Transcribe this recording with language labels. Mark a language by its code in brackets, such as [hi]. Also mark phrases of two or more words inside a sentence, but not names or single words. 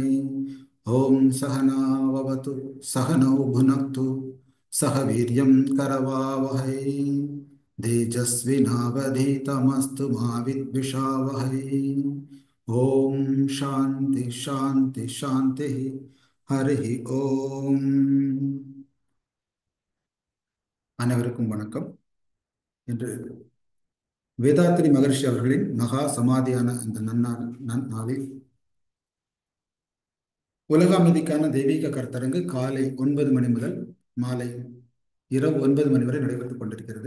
[sa] ओम सहनाववतु सहनौ भुनक्तु सह वीर्यं करवावहै तेजस्विनावधीतमस्तु मा विद्विषावहै। ओम शांति शांति शांति। हरि ओम। [ta] அனைவருக்கும் வணக்கம். இன்று வேதாத்ரி மகர்ஷி அவர்களின் மகா சமாதியான இந்த நன்னாளில் உலக அமைதிக்கான தெய்வீக கருத்தரங்கு காலை 9 மணி முதல் மாலை இரவு 9 மணி வரை நடைபெற்றுக் கொண்டிருக்கிறது.